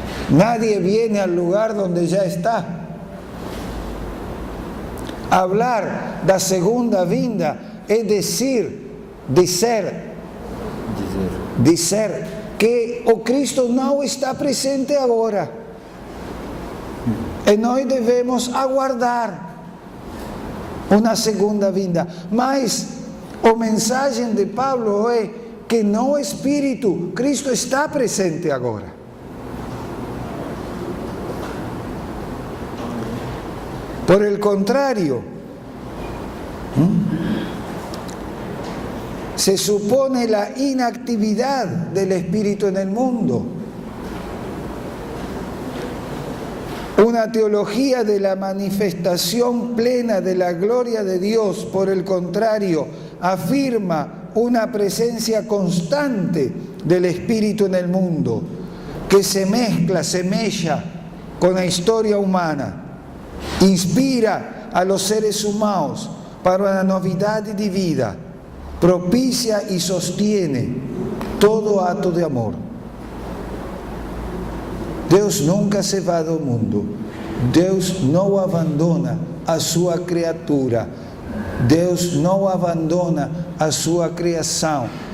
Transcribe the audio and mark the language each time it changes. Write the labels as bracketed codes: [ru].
[es] Nadie viene al lugar donde ya está. [pt] Hablar da segunda vinda é dizer que o Cristo não está presente agora. E nós devemos aguardar uma segunda vinda. Mas a mensagem de Pablo é que no Espírito, Cristo está presente agora. [es] Por el contrario, se supone la inactividad del Espíritu en el mundo. Una teología de la manifestación plena de la gloria de Dios, por el contrario, afirma una presencia constante del Espíritu en el mundo, que se mezcla, semella con la historia humana, inspira a los seres humanos para una novedad de vida, propicia y sostiene todo acto de amor. [pt] Deus nunca se va do mundo. Deus não abandona a sua criatura. Deus não abandona a sua criação.